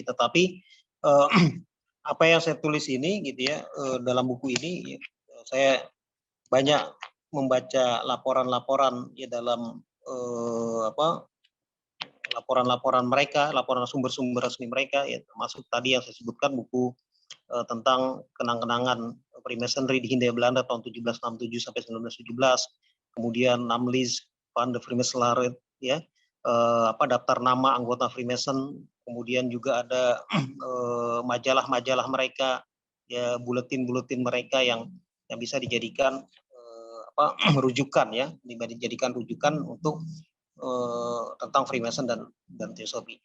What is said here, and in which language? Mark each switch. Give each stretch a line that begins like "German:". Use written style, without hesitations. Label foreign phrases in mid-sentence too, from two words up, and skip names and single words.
Indonesian: Tetapi apa yang saya tulis ini, gitu ya, dalam buku ini ya, saya banyak membaca laporan-laporan ya dalam laporan-laporan mereka, laporan sumber-sumber resmi mereka, ya termasuk tadi yang saya sebutkan buku tentang kenang-kenangan Freemasonry di Hindia Belanda tahun 1767 sampai 1917, kemudian Namlis van de Freemasonry, ya, daftar nama anggota Freemason, kemudian juga ada majalah-majalah mereka, ya, buletin-buletin mereka yang bisa dijadikan rujukan, ya, dijadikan rujukan untuk tentang Freemason dan Theosophy.